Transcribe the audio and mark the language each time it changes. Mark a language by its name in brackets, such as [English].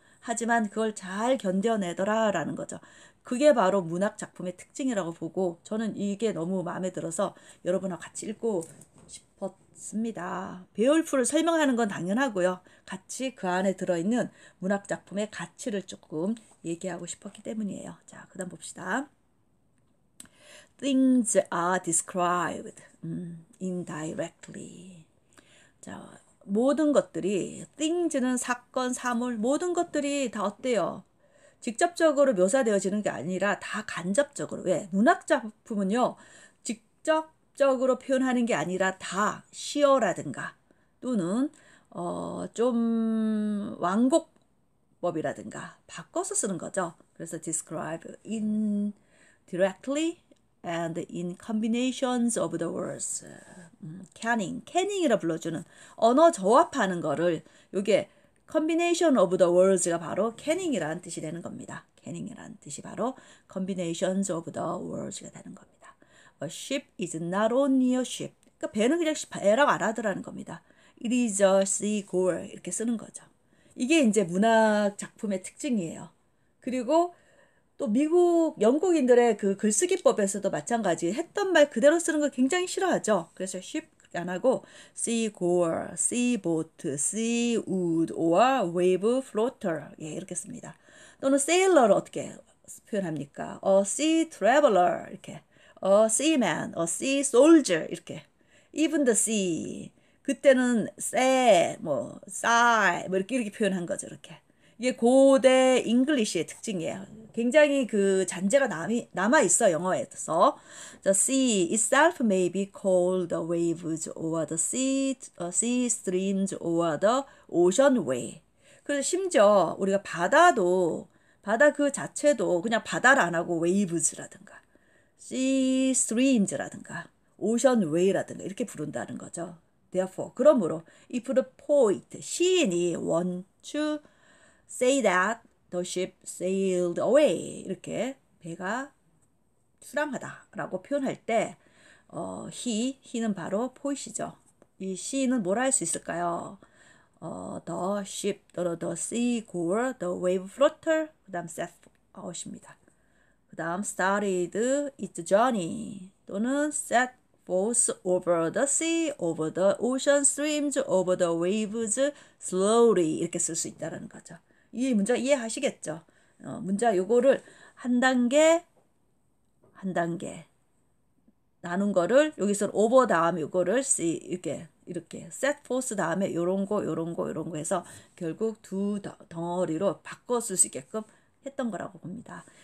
[Korean] 하지만 그걸 잘 견뎌내더라라는 거죠. 그게 바로 문학 작품의 특징이라고 보고 저는 이게 너무 마음에 들어서 여러분하고 같이 읽고 싶었습니다. 베올프를 설명하는 건 당연하고요. 같이 그 안에 들어있는 문학 작품의 가치를 조금 얘기하고 싶었기 때문이에요. 자, 그 다음 봅시다. [English] Things are described indirectly. [Korean] 자, 모든 것들이 things는 사건, 사물, 모든 것들이 다 어때요? 직접적으로 묘사되어지는 게 아니라 다 간접적으로. 왜? 문학 작품은요. 직접적으로 표현하는 게 아니라 다 시어라든가 또는 좀 완곡법이라든가 바꿔서 쓰는 거죠. 그래서 [English] describe indirectly and in combinations of the words. [Korean] 캐닝이라 불러주는 언어 조합하는 거를 요게 [English] combination of the words [Korean] 가 바로 캐닝이라는 뜻이 되는 겁니다. 캐닝이라는 뜻이 바로 [English] combinations of the words [Korean] 가 되는 겁니다. [English] A ship is not only a ship. [Korean] 그러니까 배는 그냥 배라고 안 하더라는 겁니다. [English] It is a seagull [Korean] 이렇게 쓰는 거죠. 이게 이제 문학 작품의 특징이에요. 그리고 또 미국 영국인들의 그 글쓰기법에서도 마찬가지 했던 말 그대로 쓰는 거 굉장히 싫어하죠. [English] 그래서 ship 안 하고 seagull, seaboat, seawood or wave floater [Korean] 예, 이렇게 씁니다. 또는 sailor를 어떻게 표현합니까? [English] A sea traveler 이렇게, a seaman, a sea soldier 이렇게, even the sea 그때는 say, sigh 이렇게 표현한 거죠. [Korean] 이렇게. 이게 고대 잉글리시의 특징이에요. 굉장히 그 잔재가 남아 있어 영어에서. [English] The sea itself may be called the waves or the sea streams or the ocean way. [Korean] 그래서 심지어 우리가 바다 그 자체도 그냥 바다를 안 하고 waves라든가 sea streams라든가 ocean way라든가 이렇게 부른다는 거죠. [English] Therefore, [Korean] 그러므로 [English] if the poet, 시인이 want to say that the ship sailed away [Korean] 이렇게 배가 출항하다라고 표현할 때 [English] he는 [Korean] 바로 포이시죠. 이 시인은 뭘 할 수 있을까요? [English] The ship, the seagull, the wave floater, [Korean] 그 다음 [English] set out입니다. [Korean] 그 다음 [English] started its journey 또는 set forth over the sea, over the ocean streams, over the waves slowly [Korean] 이렇게 쓸 수 있다는 거죠. 이 문장 이해하시겠죠? 문장 요거를 한 단계 나눈 거를 여기서 over 다음에 요거를 see 이렇게 set forth 다음에 요런 거 해서 결국 두 덩어리로 바꿔 쓸 수 있게끔 했던 거라고 봅니다.